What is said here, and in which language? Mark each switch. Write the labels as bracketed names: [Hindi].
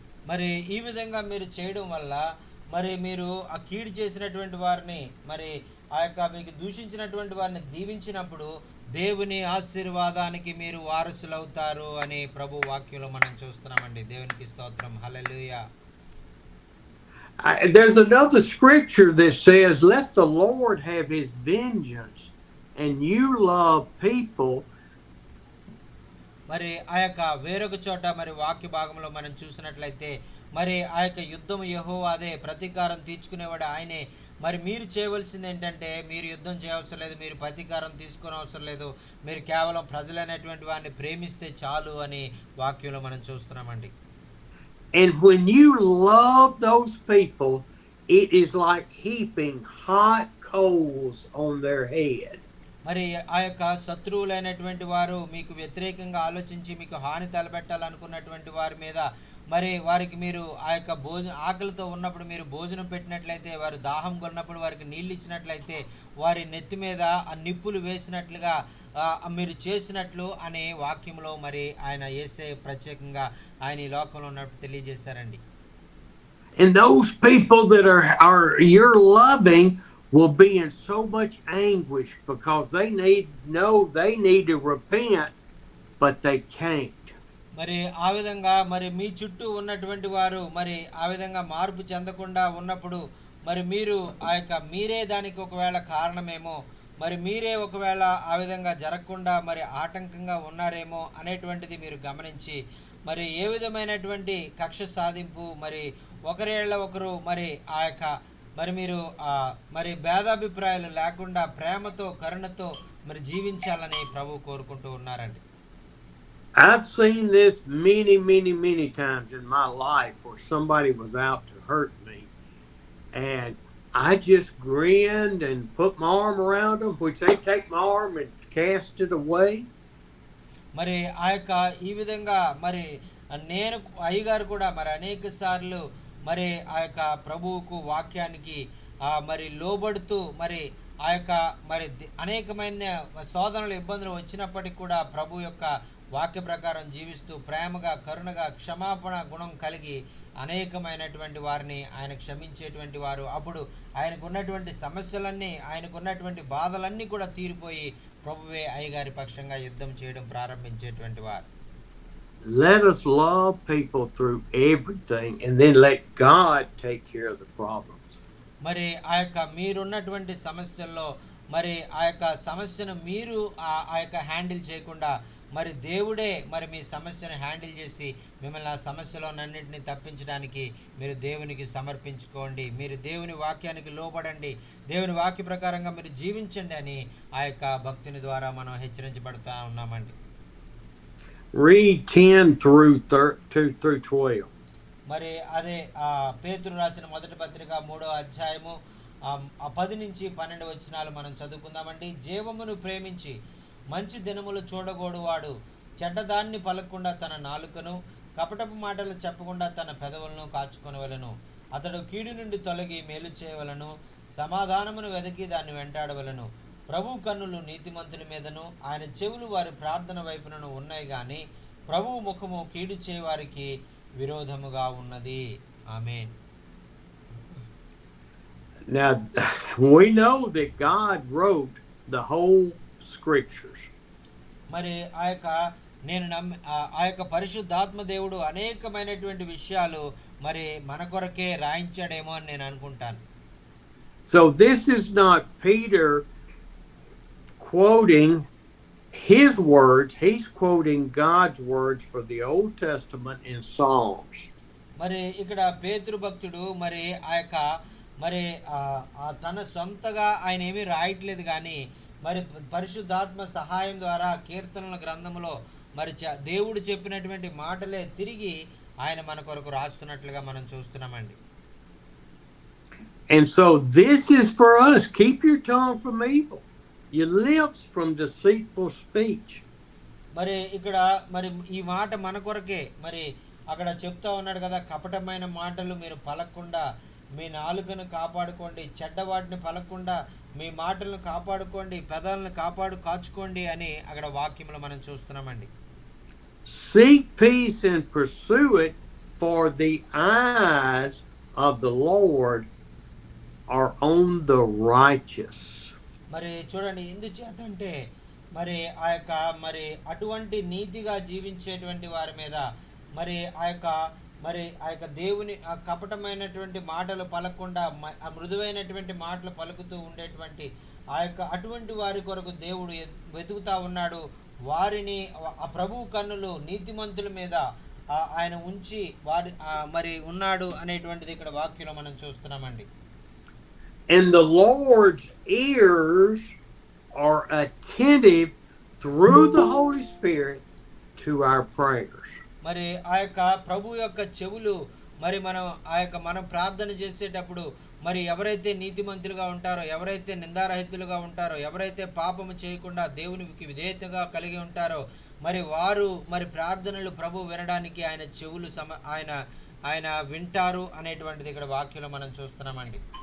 [Telugu] మరి ఈ విధంగా మీరు చేయడం వల్ల మరి మీరు ఆ కీడు చేసినటువంటి వారిని మరి ఆ యొక్క మీకు దూషించినటువంటి వారిని దీవించినప్పుడు దేవుని ఆశీర్వాదానికి మీరు వారసులవుతారు అని ప్రభు వాక్యంలో మనం చూస్తున్నామండి. దేవునికి స్తోత్రం. హల్లెలూయా. [English] There's another scripture that says, "Let the Lord have his vengeance, and you love people." [Telugu] మరి ఆ యొక్క వేరొక చోట మరి వాక్య భాగంలో మనం చూసినట్లయితే మరి ఆ యొక్క యుద్ధం యెహోవాదే, ప్రతీకారం తీర్చుకునేవాడు ఆయనే. మరి మీరు చేయవలసింది ఏంటంటే మీరు యుద్ధం చేయవసరం లేదు, మీరు ప్రతీకారం తీసుకునే అవసరం లేదు, మీరు కేవలం ప్రజలైనటువంటి వారిని ప్రేమిస్తే చాలు అని వాక్యంలో మనం చూస్తున్నామండి. [English] And when you love those people, it is like heaping hot coals on their head. [Telugu] మరి ఆ యొక్క శత్రువులైనటువంటి వారు మీకు వ్యతిరేకంగా ఆలోచించి మీకు హాని తలపెట్టాలనుకున్నటువంటి వారి మీద మరి వారికి మీరు ఆ యొక్క ఆకలితో ఉన్నప్పుడు మీరు భోజనం పెట్టినట్లయితే, వారు దాహం కొన్నప్పుడు వారికి నీళ్ళు ఇచ్చినట్లయితే, వారి నెత్తి మీద ఆ నిప్పులు వేసినట్లుగా మీరు చేసినట్లు అనే వాక్యంలో మరి ఆయన యేసయ్య ప్రత్యేకంగా ఆయన ఈ లోకంలో ఉన్నప్పుడు తెలియజేశారండి. [English] And those people that are you're loving will be in so much anguish because they need to repent, but they can't. [Telugu] మరి ఆ విధంగా మరి మీ చుట్టూ ఉన్నటువంటి వారు మరి ఆ విధంగా మార్పు చెందకుండా ఉన్నప్పుడు మరి మీరు ఆ యొక్క మీరే దానికి ఒకవేళ కారణమేమో, మరి మీరే ఒకవేళ ఆ విధంగా జరగకుండా మరి ఆటంకంగా ఉన్నారేమో అనేటువంటిది మీరు గమనించి మరి ఏ విధమైనటువంటి కక్ష సాధింపు మరి ఒకరేళ్ళ ఒకరు మరి ఆ యొక్క మరి మీరు మరి భేదాభిప్రాయాలు లేకుండా ప్రేమతో కరుణతో మరి జీవించాలని ప్రభు కోరుకుంటూ ఉన్నారండి. [English] I've seen this many times in my life where somebody was out to hurt me, and I just grinned and put my arm around them, which they take my arm and cast it away. [Telugu] మరి ఆ యొక్క ఈ విధంగా మరి నేను అయ్యగారు కూడా మరి అనేక సార్లు మరి ఆ యొక్క ప్రభువుకు వాక్యానికి మరి లోబడుతూ మరి ఆ యొక్క మరి అనేకమైన శోధనలు ఇబ్బందులు వచ్చినప్పటికీ కూడా ప్రభు యొక్క వాక్య ప్రకారం జీవిస్తూ ప్రేమగా కరుణగా క్షమాపణ గుణం కలిగి అనేకమైనటువంటి వారిని ఆయన క్షమించేటువంటి వారు. అప్పుడు ఆయనకున్నటువంటి సమస్యలన్నీ ఆయనకున్నటువంటి బాధలన్నీ కూడా తీరిపోయి ప్రభువే అయ్యగారి పక్షంగా యుద్ధం చేయడం ప్రారంభించేటువంటి వారు. [English] Let us love people through everything and then let God take care of the problems. [Telugu] మరి ఆ యొక్క మీరున్నటువంటి సమస్యల్లో మరి ఆ యొక్క సమస్యను మీరు ఆ యొక్క హ్యాండిల్ చేయకుండా మరి దేవుడే మరి మీ సమస్యను హ్యాండిల్ చేసి మిమ్మల్ని ఆ సమస్యలోనన్నింటినీ తప్పించడానికి మీరు దేవునికి సమర్పించుకోండి, మీరు దేవుని వాక్యానికి లోబడండి, దేవుని వాక్య ప్రకారంగా మీరు జీవించండి అని ఆ యొక్క భక్తుని ద్వారా మనం హెచ్చరించబడుతూ ఉన్నామండి. [English] Read 10 through 12. [Telugu] మరి అదే పేతురు రాసిన మొదటి పత్రిక 3వ అధ్యాయము 10 నుంచి 12 వచనాలు మనం చదువుకుందామండి. జీవమును ప్రేమించి మంచి దినములు చూడగోడువాడు చెడ్డదాన్ని పలకకుండా తన నాలుకను, కపటపు మాటలు చెప్పకుండా తన పెదవులను కాచుకొనవలెను. అతడు కీడు నుండి తొలగి మేలు చేయవలను, సమాధానమును వెదకి దాన్ని వెంటాడవలను. ప్రభు కన్నులు నీతిమంతుని మీదను ఆయన చెవులు వారి ప్రార్థన వైపునను ఉన్నాయి గాని ప్రభువు ముఖము కీడు చేయవారికి విరోధముగా ఉన్నది. ఆమేన్. [English] Now we know that God wrote the whole scriptures. [Telugu] మరి ఆ యొక్క పరిశుద్ధాత్మ దేవుడు అనేకమైనటువంటి విషయాలు మరి మన కొరకే రాయించాడేమో అని నేను అనుకుంటాను. [English] So this is not Peter quoting his words, he's quoting God's words for the Old Testament in Psalms. [Telugu] మరి ఇక్కడ పేతురు భక్తుడు మరి ఆ యొక్క మరి తన సొంతగా ఆయన ఏమీ రాయట్లేదు కానీ మరి పరిశుద్ధాత్మ సహాయం ద్వారా కీర్తనల గ్రంథములో మరి దేవుడు చెప్పినటువంటి మాటలే తిరిగి ఆయన మన కొరకు రాస్తున్నట్లుగా మనం చూస్తున్నామండి. [English] And so this is for us. Keep your tongue from evil, your lips from deceitful speech. [Telugu] మరి ఇక్కడ మరి ఈ మాట మన కొరకే మరి అక్కడ చెప్తా ఉన్నాడు కదా, కపటమైన మాటలు మీరు పలకకుండా మీ నాలుకను కాపాడుకోండి, చెడ్డవాటిని పలకకుండా మీ మాటలను కాపాడుకోండి, పెదాలను కాచుకోండి అని అక్కడ వాక్యంలో మనం చూస్తున్నామండి. [English] Seek peace and pursue it, for the eyes of the Lord are on the righteous. [Telugu] మరి చూడండి ఎందుచేత అంటే మరి ఆ యొక్క మరి అటువంటి నీతిగా జీవించేటువంటి వారి మీద మరి ఆ యొక్క దేవుని ఆ కపటమైనటువంటి మాటలు పలకకుండా ఆ మృదువైనటువంటి మాటలు పలుకుతూ ఉండేటువంటి అటువంటి వారి కొరకు దేవుడు వెతుకుతా ఉన్నాడు. వారిని ఆ ప్రభువు కన్నులు నీతిమంతుల మీద ఆయన ఉంచి మరి ఉన్నాడు అనేటువంటిది ఇక్కడ వాక్యంలో మనం చూస్తున్నామండి. [English] And the Lord's ears are attentive through the Holy Spirit to our prayers. [Telugu] మరి ఆ యొక్క ప్రభు యొక్క చెవులు మరి మనం ప్రార్థన చేసేటప్పుడు మరి ఎవరైతే నీతిమంతులుగా ఉంటారో, ఎవరైతే నిందారహితులుగా ఉంటారో, ఎవరైతే పాపము చేయకుండా దేవునికి విధేయతగా కలిగి ఉంటారో మరి వారు మరి ప్రార్థనలు ప్రభు వినడానికి ఆయన చెవులు ఆయన వింటారు అనేటువంటిది ఇక్కడ వాక్యంలో మనం చూస్తున్నామండి.